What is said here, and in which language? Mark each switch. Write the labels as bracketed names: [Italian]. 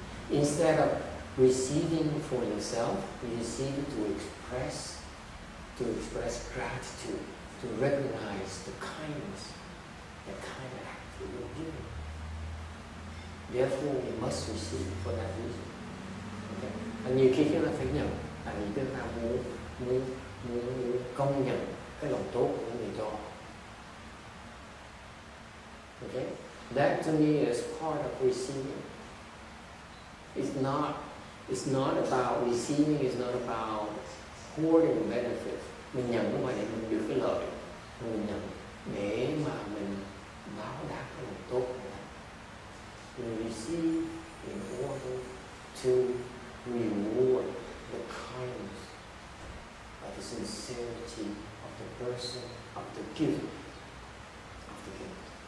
[English] Instead of receiving for yourself, you receive it to express gratitude, to recognize the kindness, the kind of act that you're giving. Therefore, we must receive for that reason. Okay? [Vietnamese] Nhiều khi chúng ta phải nhận, tại vì chúng ta muốn công nhận cái lòng tốt của người cho. [English] Okay? That to me is part of receiving. It's not about receiving, it's not about hoarding benefits. [Vietnamese] Mình nhận không phải để mình được cái lợi, mình nhận để mà mình báo đáp cái lòng tốt của mình. [English] We receive in order to reward the kindness of the sincerity of the person, of the giver, of the gift.